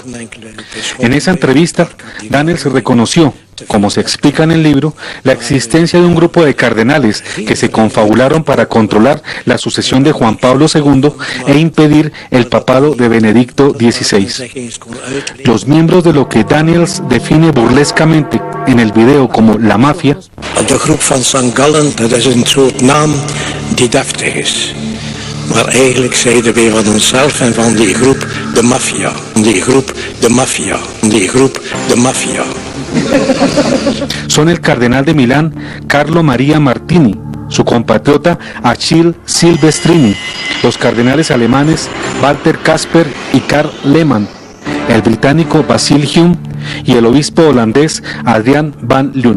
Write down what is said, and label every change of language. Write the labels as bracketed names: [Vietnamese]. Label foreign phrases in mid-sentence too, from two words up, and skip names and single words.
[Spanish] En esa entrevista, Daniels reconoció, como se explica en el libro, la existencia de un grupo de cardenales que se confabularon para controlar la sucesión de Juan Pablo II e impedir el papado de Benedicto XVI. Los miembros de lo que Daniels define burlescamente en el video como la mafia, [Dutch] de groep van St. Gallen, dat is een soort naam die deftig is. Maar eigenlijk zeiden wij van onszelf en van die groep de maffia, die groep de maffia, die groep de maffia. [Spanish] Son el cardenal de Milán, Carlo Maria Martini, su compatriota Achille Silvestrini, los cardenales alemanes Walter Kasper y Karl Lehmann, el británico Basil Hume y el obispo holandés Adrian van Loon.